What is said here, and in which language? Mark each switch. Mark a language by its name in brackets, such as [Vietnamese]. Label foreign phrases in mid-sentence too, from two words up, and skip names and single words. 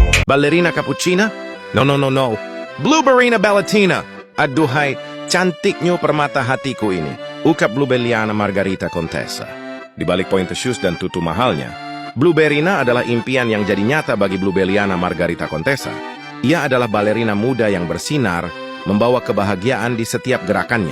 [Indonesian] Ballerina cappuccina? [English] No, no, no, no. [Indonesian] Blueberryna ballatina. Aduhai, cantiknya permata hatiku ini. Ukap Bluebelliana Margarita Contessa. Di balik [English] pointe shoes [Indonesian] dan tutu mahalnya, Blueberryna adalah impian yang jadi nyata bagi Bluebelliana Margarita Contessa. Ia adalah balerina muda yang bersinar, membawa kebahagiaan di setiap gerakannya.